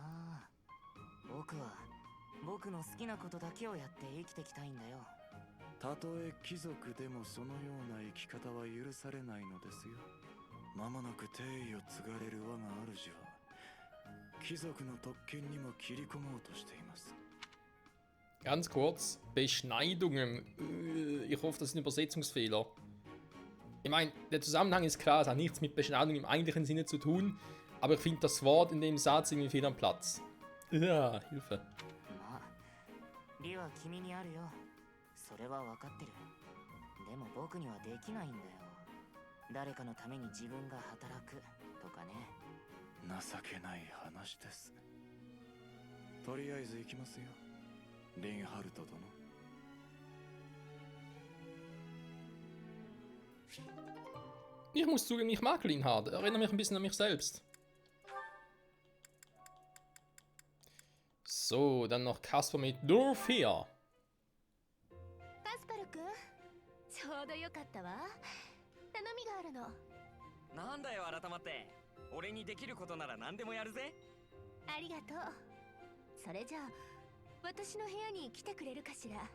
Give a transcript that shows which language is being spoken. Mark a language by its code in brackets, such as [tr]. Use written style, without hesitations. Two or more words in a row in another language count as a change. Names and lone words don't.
[ja] 僕は僕の好きなことだけをやって生きてきたいんだよ。たとえ貴族でもそのような生き方は許されないのですよ。間もなく帝位を継がれる我が主は貴族の特権にも切り込もうとしています。 [de] Ganz kurz, Beschneidungen. Ich hoffe, das ist ein Übersetzungsfehler. Ich meine, der Zusammenhang ist klar, es hat nichts mit Beschneidung im eigentlichen Sinne zu tun, aber ich finde das Wort in dem Satz irgendwie fehl am Platz. Ja, Hilfe. [ja] まあ、理は君にあるよ。それは分かってる。でも僕にはできないんだよ。誰かのために自分が働くとかね。情けない話です。とりあえず行きますよ、リンハルト殿。 [de] Ich muss zugeben, ich mag Linhard. Erinnert mich ein bisschen an mich selbst. So, dann noch Kasper mit Dorfia. [ja] カスパルくん、ちょうどよかったわ。頼みがあるの。なんだよ改まって。俺にできることなら何でもやるぜ。ありがとう。それじゃあ私の部屋に来てくれるかしら。